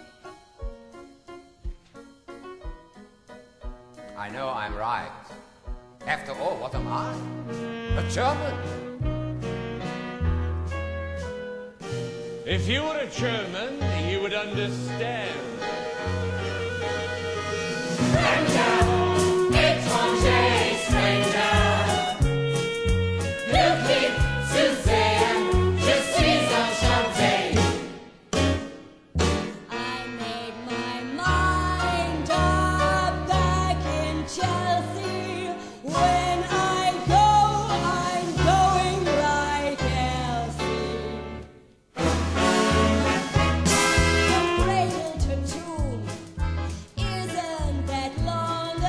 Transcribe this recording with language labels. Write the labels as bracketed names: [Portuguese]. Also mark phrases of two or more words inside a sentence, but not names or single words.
[English] I know I'm right. After all, what am I? A German. If you were a German, you would understand. [German] Fremder, étranger, stranger. Glücklich zu sehen, [French] je suis enchanté. [English] I made my mind up back in Chelsea. When I go, I'm going like Elsie. From cradle to tomb, isn't that long?